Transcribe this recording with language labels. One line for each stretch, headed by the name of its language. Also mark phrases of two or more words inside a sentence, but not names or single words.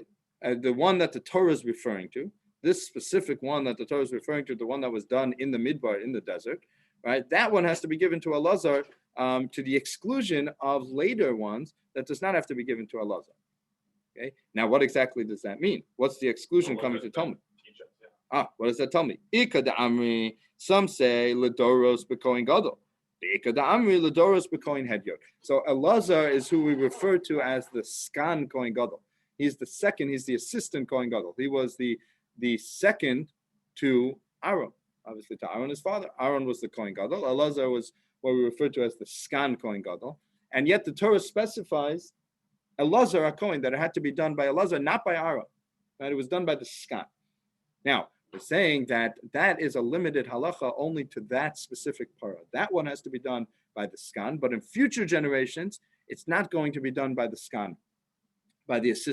English: The one that the Torah is referring to, this specific one that the Torah is referring to, the one that was done in the Midbar, in the desert, right? That one has to be given to Elazar to the exclusion of later ones that does not have to be given to Elazar. Okay. Now, what exactly does that mean? What's the exclusion coming to tell me? What does that tell me?
Aramaic: Ika da amri.
English: Some say
Hebrew: ledoros bekoin gadol.
Aramaic: Ika da amri
Hebrew: ledoros bekoin hedyot.
English: So Elazar is who we refer to as the skan
Hebrew: kohen gadol.
English: He's the second. He's the assistant
Hebrew: kohen gadol.
English: He was the second to Aaron. Obviously, to Aaron, his father. Aaron was the
Hebrew: kohen gadol.
English: Elazar was what we refer to as the skan
Hebrew: kohen gadol.
English: And yet the Torah specifies Elazar HaKohen, that it had to be done by Elazar, not by Aaron. That it was done by the skan. Now, we're saying that is a limited halacha only to that specific parah. That one has to be done by the skan, but in future generations, it's not going to be done by the skan, by the assistant
Hebrew: kohen gadol.